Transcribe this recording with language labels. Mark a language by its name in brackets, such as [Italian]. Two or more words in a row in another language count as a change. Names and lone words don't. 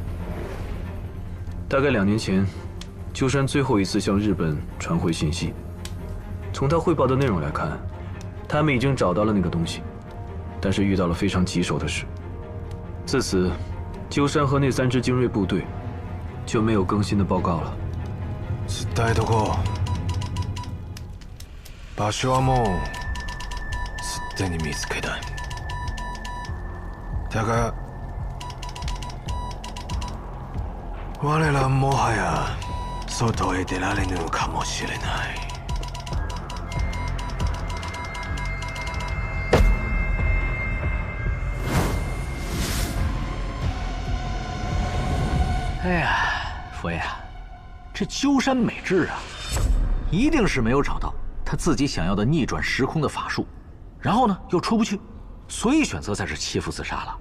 [Chinese] 大概2年前，鸠山最后一次向日本传回信息，从他汇报的内容来看，他们已经找到了那个东西，但是遇到了非常棘手的事。自此，鸠山和那3支精锐部队就没有更新的報告了。 [Japanese] 伝えとこう。場所はもうすでに見つけた。だが我らもはや外へ出られぬかもしれない。 [Chinese] 哎呀，佛爷，这鸠山美智啊，一定是没有找到他自己想要的逆转时空的法术，然后呢又出不去，所以选择在这切腹自杀了。